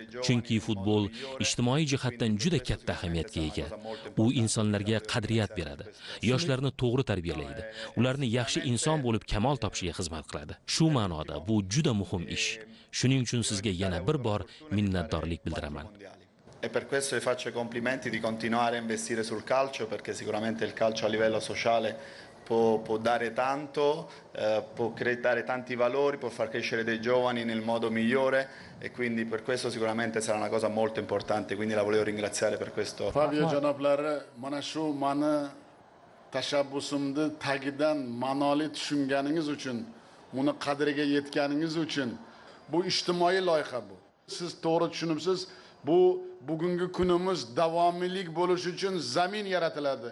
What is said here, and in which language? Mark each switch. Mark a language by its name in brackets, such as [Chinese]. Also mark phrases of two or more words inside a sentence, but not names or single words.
[Uzbek] Chunki futbol ijtimoiy jihatdan juda katta ahamiyatga ega. U insonlarga qadriyat beradi, yoshlarni to'g'ri tarbiyalaydi, ularni yaxshi inson bo'lib kamol topishiga xizmat qiladi. Shu ma'noda bu juda muhim ish. Shuning uchun sizga yana bir bor minnatdorlik bildiraman. [Italian] E per questo vi faccio i complimenti di continuare a investire sul calcio, perché sicuramente il calcio a livello sociale può dare tanto, può dare tanti valori, può far crescere dei giovani nel modo migliore e quindi per questo sicuramente sarà una cosa molto importante, quindi la volevo ringraziare per questo. [Uzbek] Fabio janoblari, mana shu mani tashabbusimni tagidan ma'noli tushunganingiz uchun, buni qadriga yetganingiz uchun bu ijtimoiy loyiha bu. Siz to'g'ri tushunibsiz. Bu bugungi kunimiz davomiylik bo'lishi uchun zamin yaratiladi.